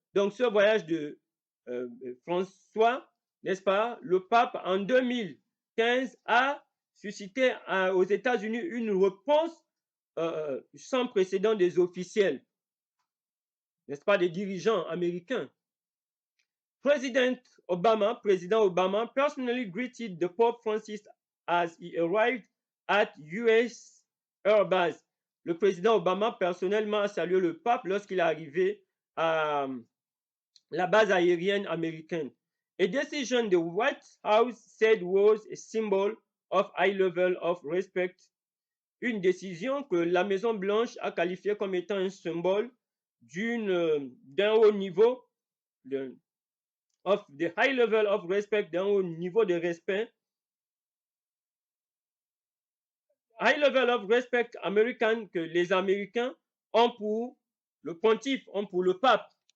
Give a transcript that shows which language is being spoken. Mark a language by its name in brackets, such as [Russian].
[French] Donc, ce voyage de François, n'est-ce pas, le pape en 2015 a suscité aux États-Unis une réponse sans précédent des officiels, n'est-ce pas, des dirigeants américains. [English] Président Obama personally greeted the Pope Francis as he arrived at US Air Base. [French] Le président Obama personnellement a salué le pape lorsqu'il est arrivé à la base aérienne américaine. [English] A decision the White House said was a symbol of high level of respect. [French] Une décision que la Maison Blanche a qualifiée comme étant un symbole d'un haut niveau, [English] of the high level of respect, [French] d'un haut niveau de respect. [English] High level of respect [French] américain que les Américains ont pour le pontife, ont pour le pape.